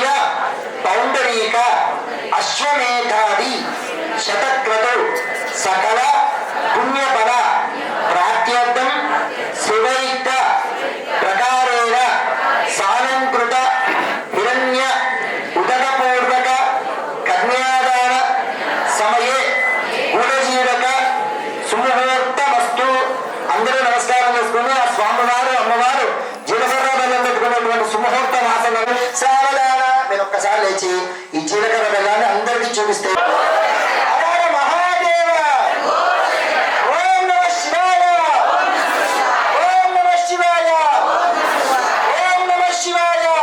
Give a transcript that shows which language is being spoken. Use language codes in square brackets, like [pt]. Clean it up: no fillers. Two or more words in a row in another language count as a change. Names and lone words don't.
[sa] पौंडरीक अश्वमेधादि शतक्रतु सकल पुण्यफल प्राप्त्यर्थं शिवैक्त प्रकारेण सालंकृत हिरण्य उदकपूर्वक कन्यादान समये गूढजीवक సుముహూర్తమస్తు. [te] అందరూ నమస్కారం చేసుకుని ఆ స్వామివారు అమ్మవారు జీలకర్ర బెల్లం పెట్టుకున్నటువంటి సుముహూర్త మాసంలో సావధాన మీరు ఒక్కసారి లేచి ఈ జీలకర్ర బెల్లాన్ని అందరికీ చూపిస్తే [sa] హర మహాదేవ ఓం నమః శివాయ ఓం నమః శివాయ ఓం నమః శివాయ